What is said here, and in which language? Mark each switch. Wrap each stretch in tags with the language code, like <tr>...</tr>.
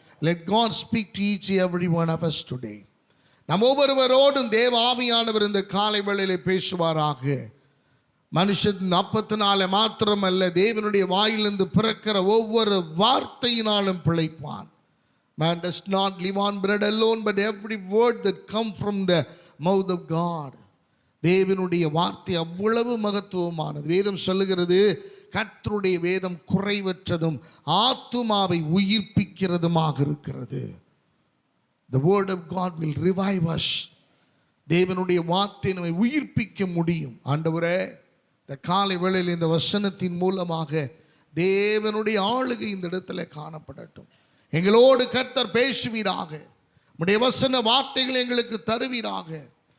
<en>Let God speak to each and every one of us today.</en> <ta>நம் ஒவ்வொருவரோடும் தேவ ஆவியானவர் இந்த காலை வேளையிலே பேசுவாராக. மனுஷன் அப்பத்தினாலே மாத்திரமல்ல, தேவனுடைய வாயிலிருந்து பிறக்கிற ஒவ்வொரு வார்த்தையினாலும் பிழைப்பான்.</ta> <en>Man does not live on bread alone, but every word that comes from the mouth of God.</en> <ta>தேவனுடைய வார்த்தை அவ்வளவு மகத்துவமானது. வேதம் சொல்லுகிறது, கர்த்தருடைய வேதம் குறைவற்றதும் ஆத்துமாவை உயிர்ப்பிக்கிறதுமாக இருக்கிறது.</ta> <en>The word of God will revive us.</en> <ta>தேவனுடைய வார்த்தை நம்மை உயிர்ப்பிக்க முடியும். ஆண்டவரே, இந்த காலை வேளையில் இந்த வசனத்தின் மூலமாக தேவனுடைய ஆளுகை இந்த இடத்துல காணப்படட்டும். எங்களோடு கர்த்தர் பேசுவீராக. உம்முடைய வசன வார்த்தைகளை எங்களுக்கு தருவீராக.</ta>